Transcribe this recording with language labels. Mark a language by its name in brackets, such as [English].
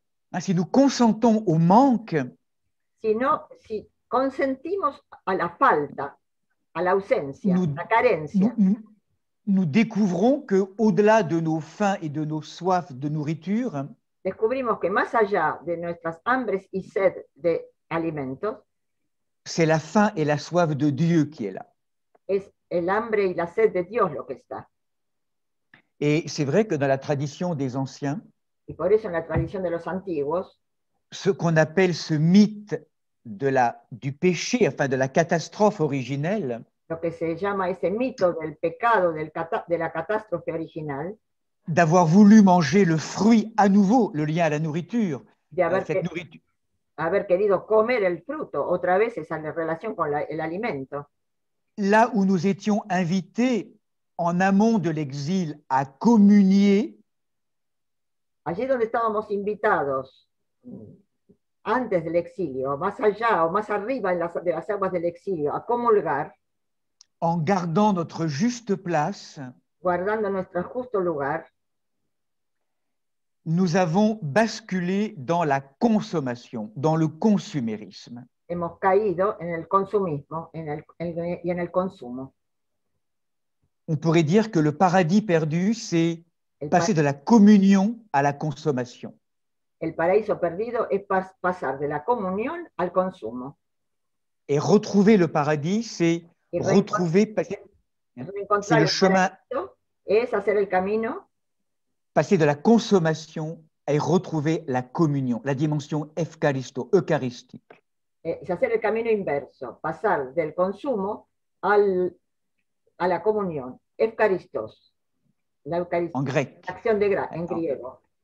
[French] hein, si nous consentons au manque, [Spanish] si consentimos a la falta, a la ausencia, la carencia, [French] nous découvrons qu'au-delà de nos faims et de nos soifs de nourriture, [Spanish] descubrimos que más allá de nuestras hambres y sed de alimentos, [French] c'est la faim et la soif de Dieu qui est là. [Spanish] Es el hambre y la sed de Dios lo que está. [French] Et c'est vrai que dans la tradition des anciens, [Spanish] y por eso en la tradición de los antiguos, [French] ce qu'on appelle ce mythe du péché, enfin de la catastrophe originelle, [Spanish] lo que se llama ese mito del pecado, de la catástrofe original, [French] d'avoir voulu manger le fruit à nouveau, le lien à la nourriture, [Spanish] de haber querido comer el fruto, otra vez esa relación con el alimento. [French] Là où nous étions invités en amont de l'exil à communier, [Spanish] allí donde estábamos invitados antes del exilio, más allá o más arriba de las aguas del exilio, a comulgar, [French] en gardant notre juste place, [Spanish] guardando nuestro justo lugar, [French] nous avons basculé dans la consommation, dans le consumérisme. [Spanish] Hemos caído en el consumismo y en el consumo. [French] On pourrait dire que le paradis perdu, c'est passer de la communion à la consommation. [Spanish] El paraíso perdido es pasar de la comunión al consumo. [French] Et retrouver le paradis, c'est retrouver, c'est le chemin, [Spanish] es hacer el camino, [French] passer de la consommation et retrouver la communion, la dimension eucharistique. [Spanish] Es hacer el camino inverso, pasar del consumo a la comunión, Eucharistos, la Eucaristía, [French] en grec. [Spanish] Acción de [French] grâce, [Spanish] en griego.